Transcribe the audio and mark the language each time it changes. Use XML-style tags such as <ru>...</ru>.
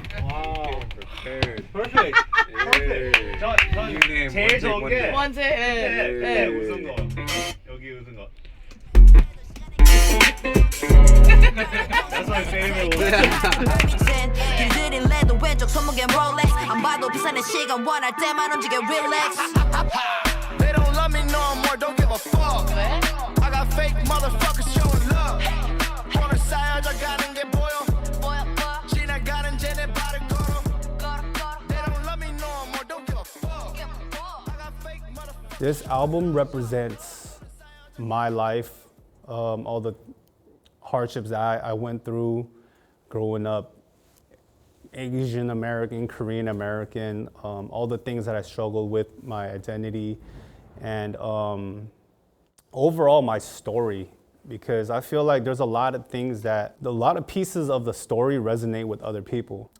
<ko>와우. Perfect. 저 제일 좋은 게 먼저 웃은 거. 여기 웃은 거.</ko> <en>That's my favorite one.</en> <ko>길들인 레드 왼쪽 손목엔 롤렉스 안 봐도 부산의 시간 원할 때만 움직여 relax.</ko> <en>They don't love me no more, don't give a fuck. I got fake motherfuckers showing love.</en> <ko>오늘 쌓여져 가는 게 보여. 지나가는 쟤네 발을 걸어.</ko> <en>They don't love me no more, don't give a fuck. I got fake motherfuckers. This album represents my life, all the hardships that I went through growing up, Asian American, Korean American, all the things that I struggled with, my identity, and overall my story, because I feel like there's a lot of things a lot of pieces of the story resonate with other people.</en>